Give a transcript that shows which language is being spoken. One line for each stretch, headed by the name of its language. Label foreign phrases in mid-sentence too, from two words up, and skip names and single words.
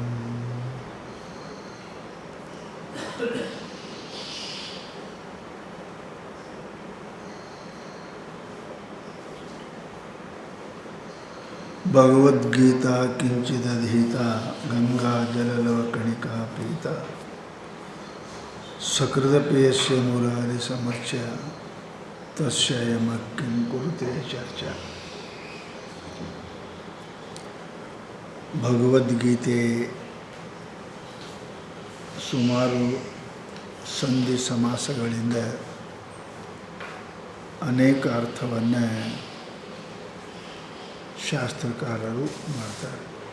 Sanskrit: ಭಗವದ್ಗೀತಾ ಕಿಂಚಿದಧೀತಾ ಗಂಗಾಜಲಲವಕಣಿಕಾ ಪೀತಾ ಸಕೃದಪೇಯಸ್ಯ ಮುರಾರಿ ಸಮರ್ಚ್ಯ ತಸ್ಯ ಯಮಃ ಕಿಂ ಕುರುತೆ ಚರ್ಚಾ.
Kannada: ಭಗವದ್ಗೀತೆ ಸುಮಾರು ಸಂಧಿ ಸಮಾಸಗಳಿಂದ ಅನೇಕ ಅರ್ಥವನ್ನು ಶಾಸ್ತ್ರಕಾರರು ಮಾಡ್ತಾರೆ.